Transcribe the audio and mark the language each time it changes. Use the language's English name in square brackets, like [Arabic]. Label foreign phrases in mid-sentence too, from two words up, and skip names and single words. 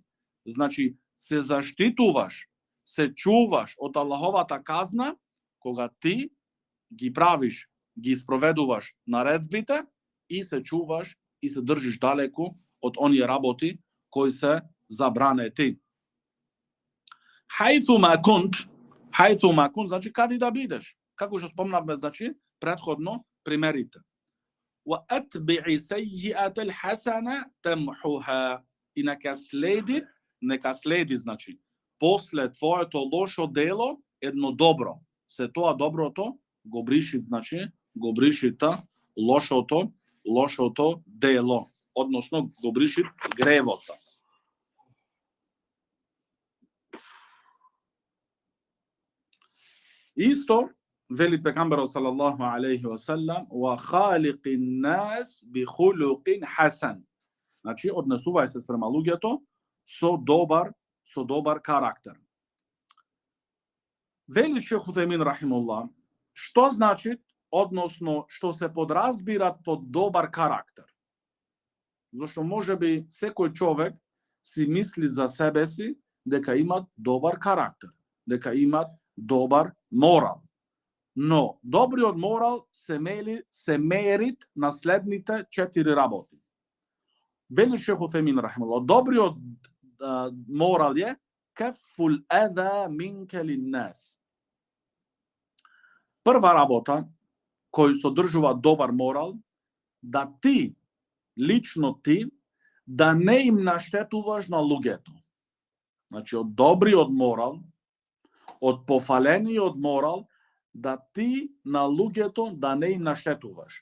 [Macedonian] Значи, се заштитуваш, се чуваш од Аллаховата казна, кога ти ги правиш, ги спроведуваш наредбите и се чуваш и се држиш далеку од оние работи кои се забранети. [Arabic] حيثما كنت, [Macedonian] значи каде да бидеш. Како што спомнавме, значи, претходно примерите. [Arabic] وَأَتْبِعِ سَيِّئَةَ الْحَسَنَ تَمْحُهَا. [Macedonian] И нека следи, значи, после твоето лошо дело, едно добро. Се тоа доброто го бриши, значи, го бришита лошото дело. Односно, го бриши гревото. Исто, вели пегамберот [Arabic] صلى الله عليه وسلم, وخالق الناس بخلق حسن. [Macedonian] Значи, однесувај се спрема луѓето со добар карактер. Вели шех Утемин рахимуллах, што значи, односно, што се подразбират под добар карактер? Зашто може би секој човек си мисли за себе си дека имат добар карактер, дека имат добар морал. Но добриот морал се мерит на следните 4 работи. Вели шех Утемин рахимуллах, добриот морал е [Arabic] كف الأذى منك للناس. [Macedonian] Прва работа кој содржува добар морал, да ти, лично ти, да не им наштетуваш на луѓето. Значи, од добриот морал, од пофалениот морал, да ти на луѓето да не им наштетуваш.